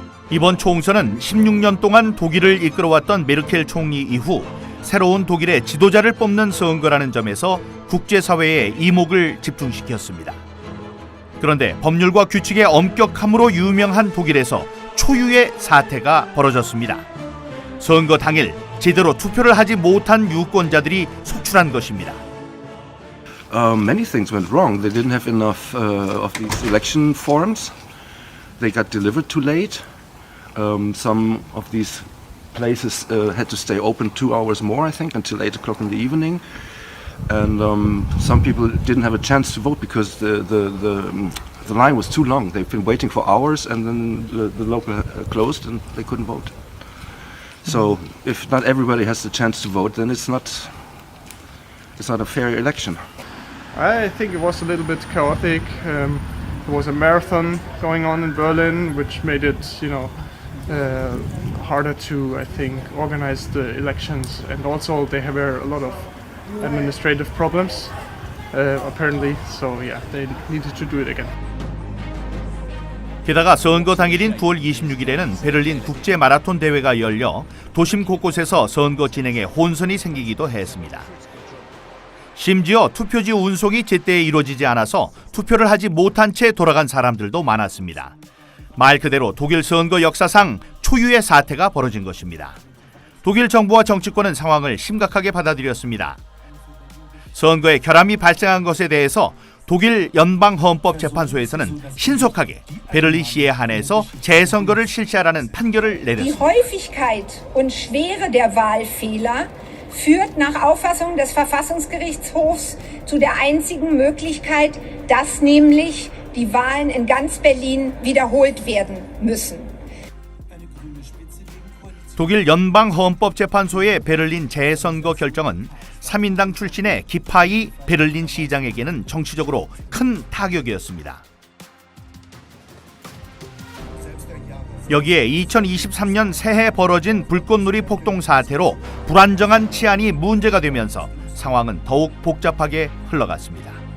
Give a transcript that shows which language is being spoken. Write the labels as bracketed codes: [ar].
[ko] 이번 총선은 16년 동안 독일을 이끌어왔던 메르켈 총리 이후 새로운 독일의 지도자를 뽑는 선거라는 점에서 국제사회의 이목을 집중시켰습니다. 그런데 법률과 규칙의 엄격함으로 유명한 독일에서 초유의 사태가 벌어졌습니다. 선거 당일 제대로 투표를 하지 못한 유권자들이 속출한 것입니다. [en] Many things went wrong. They didn't have enough of these election forms. They got delivered too late. Some of these places had to stay open 2 hours more, I think, until 8 o'clock in the evening. And some people didn't have a chance to vote because the line was too long. They've been waiting for hours, and then the local closed, and they couldn't vote. So, if not everybody has the chance to vote, then it's not a fair election. I think it was a little bit chaotic. There was a marathon going on in Berlin, which made it, harder to, I think, organize the elections. And also, there were a lot of administrative problems, apparently. So, yeah, they needed to do it again. [ko] 게다가 선거 당일인 9월 26일에는 베를린 국제 마라톤 대회가 열려 도심 곳곳에서 선거 진행에 혼선이 생기기도 했습니다. 심지어 투표지 운송이 제때 이루어지지 않아서 투표를 하지 못한 채 돌아간 사람들도 많았습니다. 말 그대로 독일 선거 역사상 초유의 사태가 벌어진 것입니다. 독일 정부와 정치권은 상황을 심각하게 받아들였습니다. 선거에 결함이 발생한 것에 대해서 독일 연방헌법재판소에서는 신속하게 베를린시에 한해서 재선거를 실시하라는 판결을 내렸습니다. [de] Die Häufigkeit und Schwere der Wahlfehler führt nach Auffassung des Verfassungsgerichtshofs zu der einzigen Möglichkeit, dass nämlich die Wahlen in ganz Berlin wiederholt werden müssen. [ko] 독일 연방헌법재판소의 베를린 재선거 결정은 3인당 출신의 기파이 베를린 시장에게는 정치적으로 큰 타격이었습니다. 여기에 2023년 새해 벌어진 불꽃놀이 폭동 사태로 불안정한 치안이 문제가 되면서 상황은 더욱 복잡하게 흘러갔습니다.